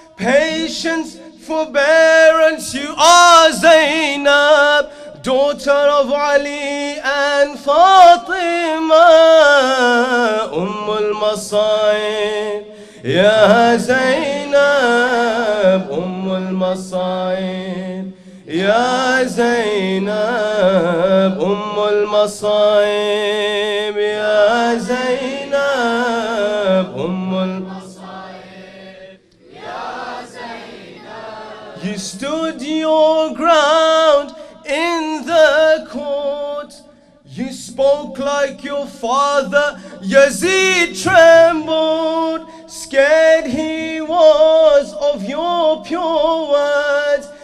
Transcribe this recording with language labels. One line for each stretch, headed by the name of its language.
English: Patience, forbearance, you are Zaynab, daughter of Ali and Fatima.
Arabic: Al-Masa'ib, ya Zaynab, أم المصايب يا زينب أم المصايب يا زينب أم المصايب يا زينب.
English: You stood your ground in the court. You spoke like your father. Yazid trembled, scared he was of your pure words.